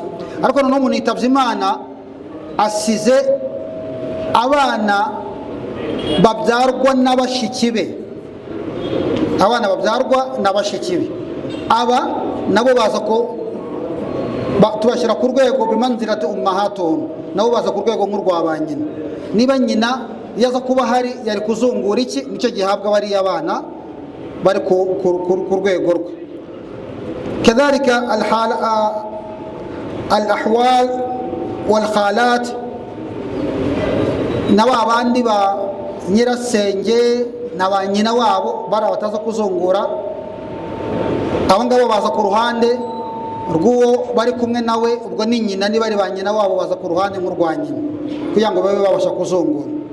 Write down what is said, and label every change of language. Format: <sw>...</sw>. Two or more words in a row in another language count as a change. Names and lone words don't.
<rw>Ariko noneho umuntu yitabye Imana asize abana babyarwa n'abashiki be, abana babyarwa n'abashiki be, aba nabo baza ko tubashyira ku rwego</rw> <ar>بمنزلة أمهاتهم,</ar> <rw>nabo baza ku rwego nk'urwa ba nyina. Niba nyina yaza kuba hari yari kuzungura iki, nicyo gihabwa bariya abana bari ku rwego rwe.</rw> <ar>كذلك الأخوال والخالات,</ar> <rw>nabo abandi ba nyirasenge na ba nyina wabo bari abataza kuzungura, abo ngabo baza ku ruhande rw'uwo bari kumwe nawe, ubwo ni nyina, niba ari ba nyina wabo baza ku ruhande nk'urwa nyina kugira ngo babe babasha kuzungura.</rw>